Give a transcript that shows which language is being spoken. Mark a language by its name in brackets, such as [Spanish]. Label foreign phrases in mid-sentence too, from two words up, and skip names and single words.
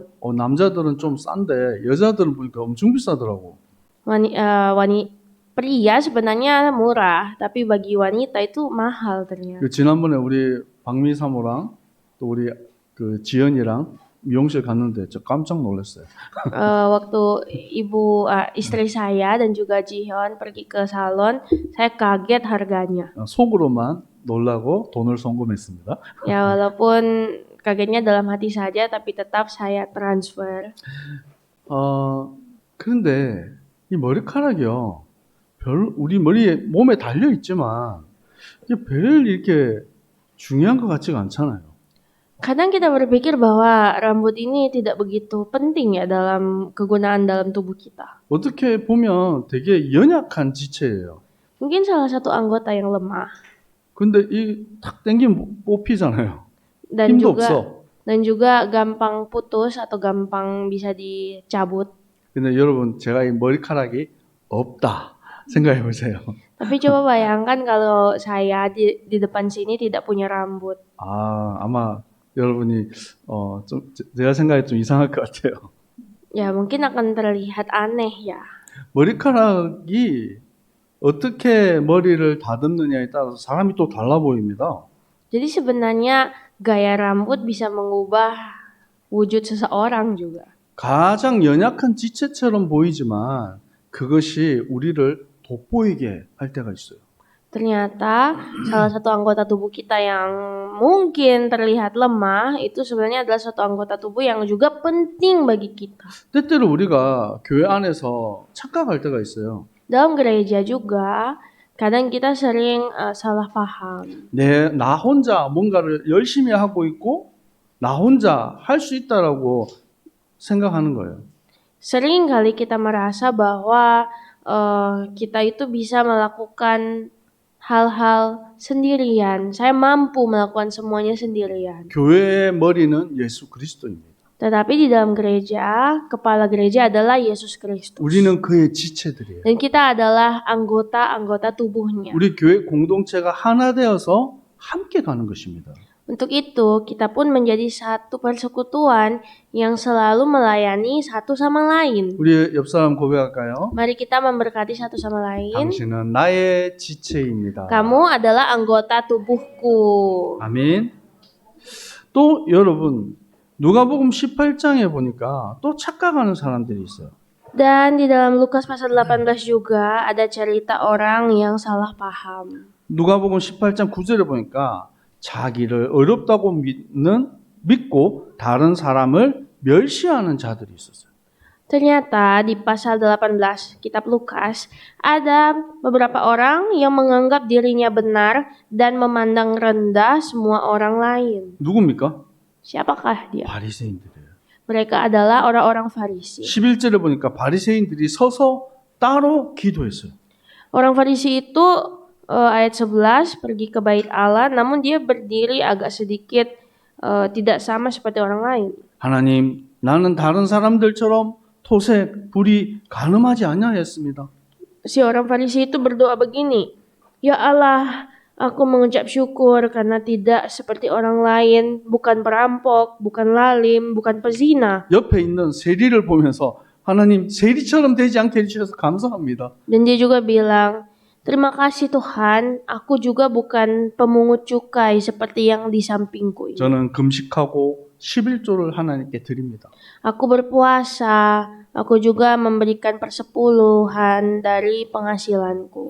[Korean] 남자들은 좀 싼데 여자들은 보니까 엄청 비싸더라고. [Indonesian] Pria sebenarnya murah, tapi bagi wanita itu mahal ternyata. [Korean] 지난번에 우리 박미 사모랑 또 우리 그 지연이랑 미용실 갔는데 저 깜짝 놀랐어요. [Indonesian] Waktu istri saya dan juga Jihyun pergi ke salon, saya kaget harganya. [Korean] 속으로만 놀라고 돈을 송금했습니다. [Indonesian] Ya walaupun kagetnya dalam hati saja, tapi tetap saya transfer. [Korean] 그런데 이 머리카락이요. 우리 몸에 달려 있지만 이게 별 이렇게 중요한 것 같지가 않잖아요. [Indonesian] Kadang kita berpikir bahwa rambut ini tidak begitu penting ya dalam kegunaan dalam tubuh kita. [Korean] 어떻게 보면 되게 연약한 지체예요. [Indonesian] Mungkin salah satu anggota yang lemah. [Korean] 근데 이 탁 당기면 뽑히잖아요. [Indonesian] Dan [Korean] 힘도 [Indonesian] juga [Korean] 없어. [Indonesian] dan juga gampang putus atau gampang bisa dicabut. [Korean] 근데 여러분 제가 이 머리카락이 없다 생각해 보세요. [Indonesian] Tapi coba bayangkan kalau saya di depan sini tidak punya rambut. [Korean] 아마 여러분이 좀 제가 생각에 좀 이상할 것 같아요. [Indonesian] Ya mungkin akan terlihat aneh ya. [Korean] 머리카락이 어떻게 머리를 다듬느냐에 따라서 사람이 또 달라 보입니다. [Indonesian] Jadi sebenarnya gaya rambut bisa mengubah wujud seseorang juga. [Korean] 가장 연약한 지체처럼 보이지만 그것이 우리를 돋보이게 할 때가 있어요. [Indonesian] Ternyata salah satu anggota tubuh kita yang mungkin terlihat lemah itu sebenarnya adalah suatu anggota tubuh yang juga penting bagi kita. [Korean] 때때로 우리가 교회 안에서 착각할 때가 있어요. [Indonesian] Dalam gereja juga kadang kita sering salah paham. [Korean] 나 혼자 뭔가를 열심히 하고 있고 나 혼자 할 수 있다라고 생각하는 거예요. [Indonesian] Sering kali kita merasa bahwa kita itu bisa melakukan hal-hal sendirian. Saya mampu melakukan semuanya sendirian. [Korean] 교회의 머리는 예수 그리스도입니다. [Indonesian] Tetapi di dalam gereja, kepala gereja adalah Yesus Kristus. [Korean] 우리는 그의 지체들이에요. [Indonesian] Dan kita adalah anggota-anggota tubuhnya. [Korean] 우리 교회 공동체가 하나 되어서 함께 가는 것입니다. [Indonesian] Untuk itu, kita pun menjadi satu persekutuan yang selalu melayani satu sama lain. [Korean] 우리 옆 사람 고백할까요? [Indonesian] Mari kita memberkati satu sama lain. [Korean] 당신은 나의 지체입니다. [Indonesian] Kamu adalah anggota tubuhku. [Korean] 아멘. 또 여러분 누가복음 18장에 보니까 또 착각하는 사람들이 있어요. [Indonesian] Dan di dalam Lukas pasal 18 juga ada cerita orang yang salah paham. [Korean] 누가복음 18장 9절에 보니까 자기를 어렵다고 믿고 다른 사람을 멸시하는 자들이 있었어요. [Indonesian] Ternyata di pasal 18 kitab Lukas ada beberapa orang yang menganggap dirinya benar dan memandang rendah semua orang lain. [Korean] 누굽니까? [Indonesian] Siapakah dia? [Korean] 바리새인들이에요. [Indonesian] Mereka adalah orang-orang Farisi. [Korean] 11절에 보니까 바리새인들이 서서 따로 기도했어요. [Indonesian] Orang Farisi itu ayat 11 pergi ke bait Allah, namun dia berdiri agak sedikit tidak sama seperti orang lain. [Korean] 하나님, 나는 다른 사람들처럼 토색, 불의, 간음하지 아니하였습니다. [Indonesian] Si orang Farisi itu berdoa begini, "Ya Allah, aku mengucap syukur karena tidak seperti orang lain, bukan perampok, bukan lalim, bukan pezina." [Korean] 옆에 있는 세리를 보면서 하나님, 세리처럼 되지 않게 해주셔서 감사합니다. [Indonesian] Dan dia juga bilang, "Terima kasih Tuhan, aku juga bukan pemungut cukai seperti yang di sampingku ini. [Korean] 저는 금식하고 11조를 하나님께 드립니다. [Indonesian] Aku berpuasa, aku juga memberikan persepuluhan dari penghasilanku."